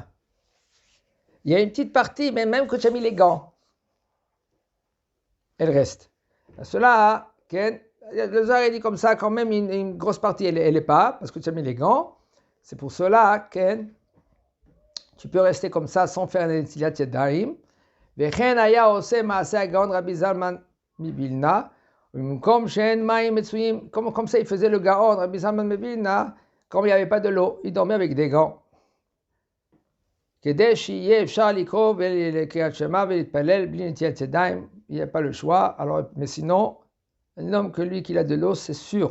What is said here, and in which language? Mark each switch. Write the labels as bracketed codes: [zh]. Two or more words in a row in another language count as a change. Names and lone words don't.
[fr] Il y a une petite partie, mais même quand tu as mis les gants, elle reste. Cela, le Zohar il dit comme ça, quand même une grosse partie, elle n'est pas, parce que tu as mis les gants. C'est pour cela que tu peux rester comme ça sans faire l' [he] נטילת ידיים. וכן היה עושה מעשה הגאון רבי זלמן מבילנא. [fr] Comme ça, il faisait le Gaon, Rabbi Zalman mibilna, comme il n'y avait pas de l'eau, il dormait avec des gants. Il n'y a pas le choix. Alors, mais sinon, un homme que lui, qu'il a de l'eau, c'est sûr.